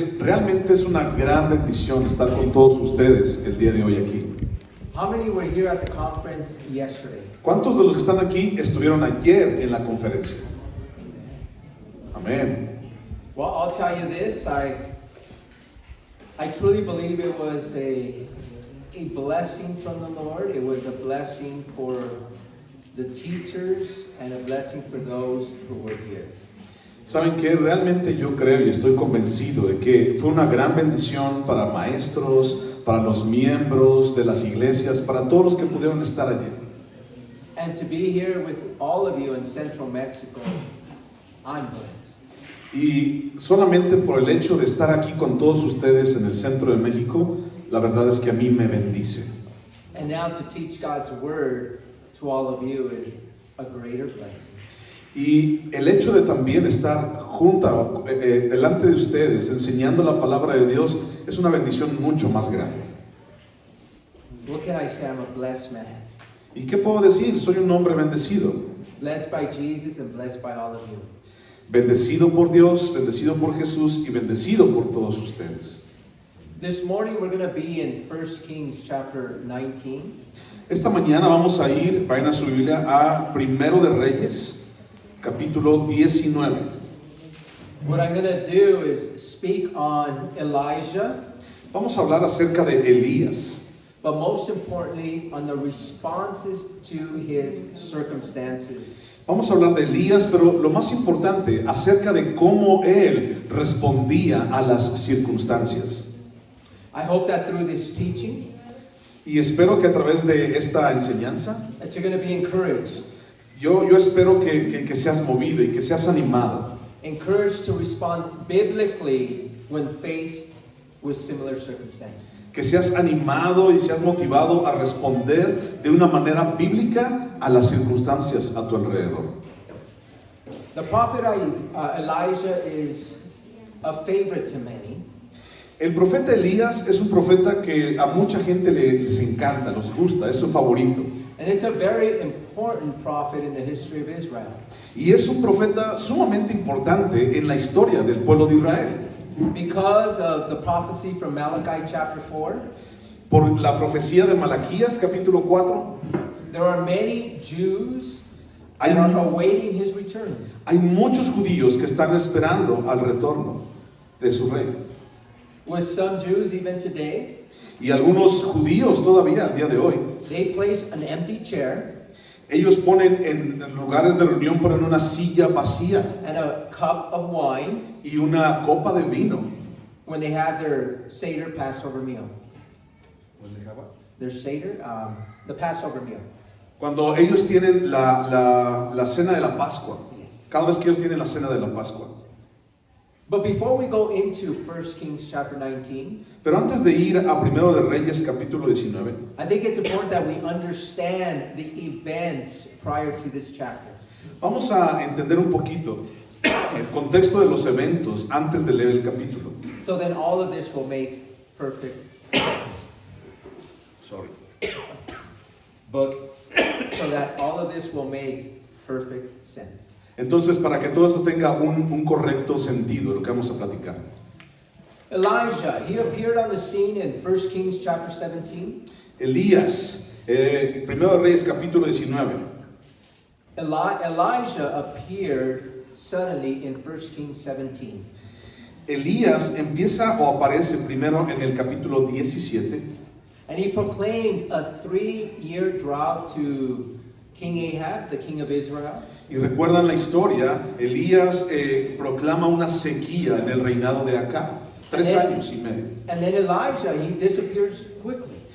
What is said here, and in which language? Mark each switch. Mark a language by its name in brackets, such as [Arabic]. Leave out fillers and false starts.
[Spanish] Realmente es una gran bendición estar con todos ustedes el día de hoy aquí. [English] How many were here at the conference yesterday? [Spanish] ¿Cuántos de los que están aquí estuvieron ayer en la conferencia? Amén. [English] Well, I'll tell you this, I truly believe it was a blessing from the Lord. It was a blessing for the teachers and a blessing for those who were here. [Spanish] Saben que realmente yo creo y estoy convencido de que fue una gran bendición para maestros, para los miembros de las iglesias, para todos los que pudieron estar ayer. [English] And to be here with all of you in Central Mexico, I'm blessed. [Spanish] Y solamente por el hecho de estar aquí con todos ustedes en el centro de México, la verdad es que a mí me bendice. [English] And now to teach God's word to all of you is a greater blessing. [Spanish] Y el hecho de también estar delante de ustedes enseñando la palabra de Dios es una bendición mucho más grande. [English] What can I say? I'm a blessed man. [Spanish] ¿Y qué puedo decir? Soy un hombre bendecido. [English] Blessed by Jesus and blessed by all of you. [Spanish] Bendecido por Dios, bendecido por Jesús y bendecido por todos ustedes. [English] This morning we're going to be in 1 Kings chapter 19. [Spanish] Esta mañana vamos a ir, vayan a su Biblia, a Primero de Reyes, capítulo 19. [English] What I'm going to do is speak on Elijah. [Spanish] Vamos a hablar acerca de Elías, [English] But most importantly, on the responses to his circumstances. [Spanish] Vamos a hablar de Elías, pero lo más importante, acerca de cómo él respondía a las circunstancias. [English] I hope that through this teaching, [Spanish] Y espero que a través de esta enseñanza, [English] that you're going to be encouraged. [Spanish] yo espero que seas movido y que seas animado. [English] Encouraged to respond biblically when faced with similar circumstances. [Spanish] Que seas animado y seas motivado a responder de una manera bíblica a las circunstancias a tu alrededor. [English] The prophet Elijah is a favorite to many. [Spanish] El profeta Elías es un profeta que a mucha gente les encanta, les gusta, es su favorito. [English] And it's a very important prophet in the history of Israel. [Spanish] Y es un profeta sumamente importante en la historia del pueblo de Israel. [English] Because of the prophecy from Malachi chapter 4, [Spanish] Por la profecía de Malaquías capítulo 4, [English] there are many Jews [Spanish] hay, [English] that are awaiting his return. [Spanish] hay muchos judíos que están esperando al retorno de su rey. [English] With some Jews even today, [Spanish] Y algunos judíos todavía al día de hoy, [English] they place an empty chair [Spanish] ellos ponen en lugares de reunión, ponen una silla vacía [English] and a cup of wine [Spanish] y una copa de vino. [English] when they have their Seder Passover meal. Their Seder, the Passover meal. [Spanish] Cuando ellos tienen la cena de la Pascua, [English] Yes. [Spanish] cada vez que ellos tienen la cena de la Pascua. [English] But before we go into 1 Kings chapter 19, [Spanish] Pero antes de ir a Primero de Reyes capítulo 19, [English] I think it's important that we understand the events prior to this chapter. [Spanish] vamos a entender un poquito el contexto de los eventos antes de leer el capítulo. [English] So then all of this will make perfect sense. Sorry. So that all of this will make perfect sense. [Spanish] Entonces, para que todo esto tenga un correcto sentido, lo que vamos a platicar. [English] Elijah, he appeared on the scene in 1 Kings chapter 17. [Spanish] Elías, Primero de Reyes capítulo 19. [English] Elijah appeared suddenly in 1 Kings 17. [Spanish] Elías empieza o aparece primero en el capítulo 17 [English] And he proclaimed a 3-year drought to King Ahab, the king of Israel. [Spanish] y recuerdan la historia, Elías proclama una sequía en el reinado de Acab, 3 años y medio. [English] And then Elijah, he disappears quickly.